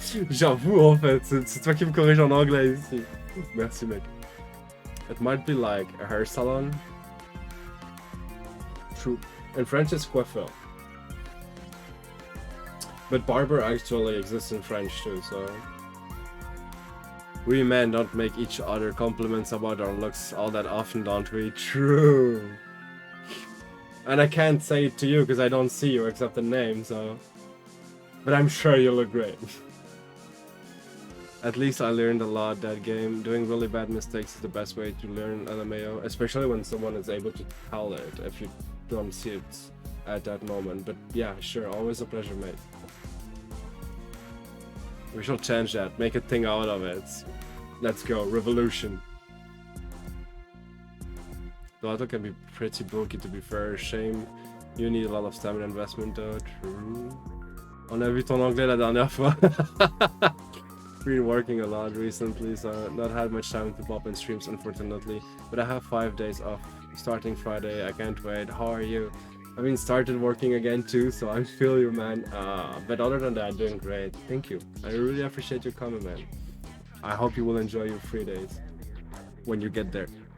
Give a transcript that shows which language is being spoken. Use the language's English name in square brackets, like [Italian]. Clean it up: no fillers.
[French] J'avoue, en fait, c'est toi qui me corrige en anglais ici. Merci, mec. [English] It might be like a hair salon. True. In French, it's coiffeur. But barber actually exists in French too, so... We men don't make each other compliments about our looks all that often, don't we? True. And I can't say it to you because I don't see you except the name, so... But I'm sure you look great. At least I learned a lot that game. Doing really bad mistakes is the best way to learn LMAO, especially when someone is able to tell it. don't see it at that moment. But yeah, sure, always a pleasure, mate. We shall change that, make a thing out of it. Let's go, revolution. The auto can be pretty bulky, to be fair. Shame. You need a lot of stamina investment though. True. [French] On a vu ton anglais la dernière fois. [English] Been working a lot recently, so I've not had much time to pop in streams, unfortunately. But I have 5 days off starting Friday. I can't wait. How are you? I mean, started working again too, so I feel you, man. But other than that, doing great. Thank you. I really appreciate your comment, man. I hope you will enjoy your free days when you get there.